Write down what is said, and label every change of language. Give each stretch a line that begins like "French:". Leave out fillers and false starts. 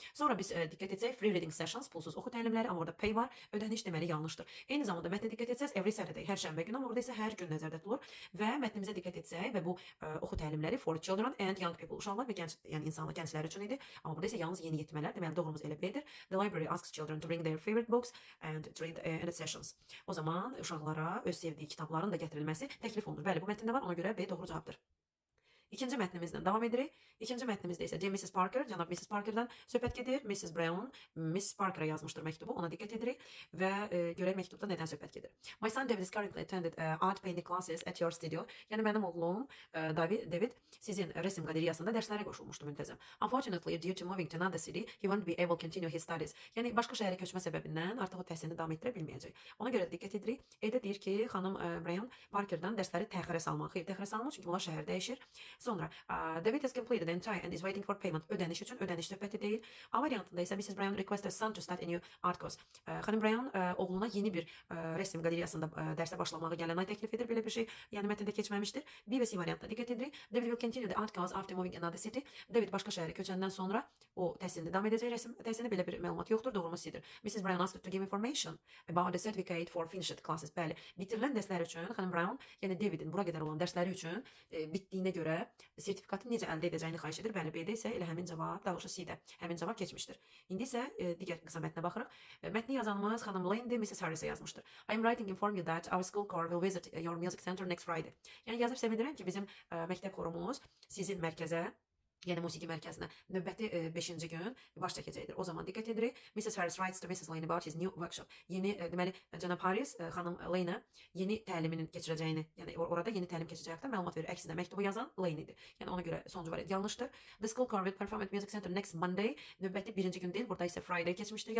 Azerbaijani: Sonra biz diqqət etsək
English: free reading sessions,
Azerbaijani: pulsuz oxu təlimləri, amma orada pay var, ödəniş deməli yanlışdır. Eyni zamanda mətnə diqqət etsəz every Saturday, hər şənbə günü, amma orada isə hər gün nəzərdə tutulur və mətnimizə diqqət etsək və bu oxu təlimləri
English: for children and young people,
Azerbaijani: uşaqlar və gənc, yəni insanlar, gənclər üçün idi. Amma burada isə yalnız yeniyetmələr, deməli doğrumuz elə B-dir.
English: The library asks children to bring their favorite books and to read in its sessions.
Azerbaijani: O zaman uşaqlara öz sevdiyi kitabların da gətirilməsi təklif olunur. Bəli, bu mətndə var, ona görə B doğru cavabdır. İkinci mətnimizdən davam edirik. İkinci mətnimizdə isə Mrs. Parker, cənab Mrs. Parker'dan söhbət gedir. Mrs. Brown Miss Parker'a yazmışdır məktubu. Ona diqqət edirik və görək məktubda nədən söhbət gedir.
English: My son David is currently attended art painting classes at your studio.
Azerbaijani: Yəni mənim oğlum David sizin resim qalereyasında dərslərə qoşulmuşdu müntəzəm.
English: Unfortunately, due to moving to another city, he won't be able to continue his studies.
Azerbaijani: Yəni başqa şəhərə köçmə səbəbindən artıq o təhsilini davam etdirə bilməyəcək. Ona görə diqqət edirik. Evdə deyir ki, xanım Brown Parker'dan dərsləri təxirə salmalı. Xeyr, təxirə salmalı çünki onlar şəhər dəyişir. Sonra
English: David has completed the entire and is waiting for payment.
Azerbaijani: Ödəniş üçün ödəniş söhbəti deyil. A variantında isə Mrs.
English: Brown requests her son to start a new art course.
Azerbaijani: Xanım Brown oğluna yeni bir resim qalereyasında dərsə başlamağı gələn ay təklif edir. Belə bir şey yəni mətndə keçməmişdir. B və C variantına diqqət edirik.
English: David will continue the art course after moving another city.
Azerbaijani: David başqa şəhərə köçəndən sonra o təhsilini davam edəcək resim təhsilində belə bir məlumat yoxdur. Doğru mu C-dir? Mrs.
English: Brown asked to give information about the certificate for finished classes.
Azerbaijani: Bəli, bitirilən dərslər üçün xanım Brown, yəni Davidin bura qədər olan dərsləri üçün bitdiyinə görə sertifikatı necə əldə edəcəyini xahiş edir. Bəli, B-də isə elə həmin cavab, daha doğrusu C-də həmin cavab keçmişdir. İndi isə digər qısa mətnə baxırıq. Mətni yazanımız xanım Lane Mrs. Harris'e yazmışdır.
English: I am writing inform you that our school choir will visit your music center next Friday.
Azerbaijani: Yəni yazıb sevindirəm ki, bizim məktəb xorumuz sizin mərkəzə, yəni musiqi mərkəzinə növbəti 5-ci gün baş çəkəcəkdir. O zaman diqqət edirik.
English: Mrs. Harris writes to Mrs. Lane about his new workshop.
Azerbaijani: Yeni deməli cənab Harris xanım Lane yeni təliminin keçirəcəyini, yəni orada yeni təlim keçəcəyi haqqında məlumat verir. Əksinə məktubu yazan Lane idi. Yəni ona görə sonuncu variant yanlışdır.
English: The school choir will perform at music center next Monday.
Azerbaijani: Növbəti 1-ci gün deyil, burada isə Friday keçmişdir.